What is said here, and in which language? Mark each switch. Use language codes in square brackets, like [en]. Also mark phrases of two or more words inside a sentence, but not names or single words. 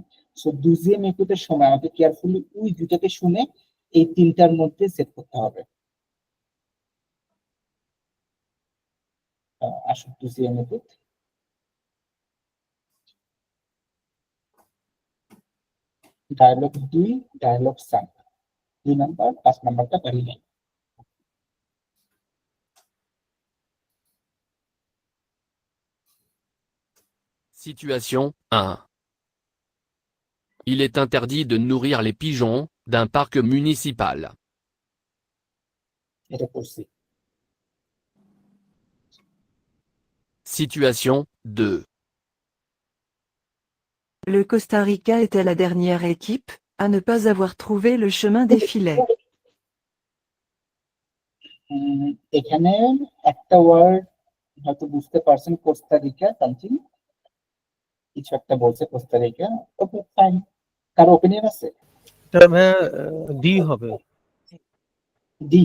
[bn] সো দুজিএম ইনপুটের সময় আমাকে কেয়ারফুলি ওই দুটাকে শুনে এই তিনটার মধ্যে সেট করতে হবে। আসুন দুজিএম ইনপুট, ডায়ালগ 2, ডায়ালগ 5, 2 নাম্বার 5 নাম্বারটা পারি নাই। [fr] Situation 1. Il est interdit de nourrir les pigeons d'un parc municipal. [bn] এটা করছি। [fr] Situation 2. Le Costa Rica était la dernière équipe à ne pas avoir trouvé le chemin des filets. [bn] এখানে একটা ওয়ার্ড হয়তো বুঝতে পারছেন, কোস্টারিকা সামথিং কিছু একটা বলছে কোস্টারিকা। [en] okay fine, [bn] কারো ওপিনিয়ন আছে? এটা ভাইয়া ডি হবে। ডি,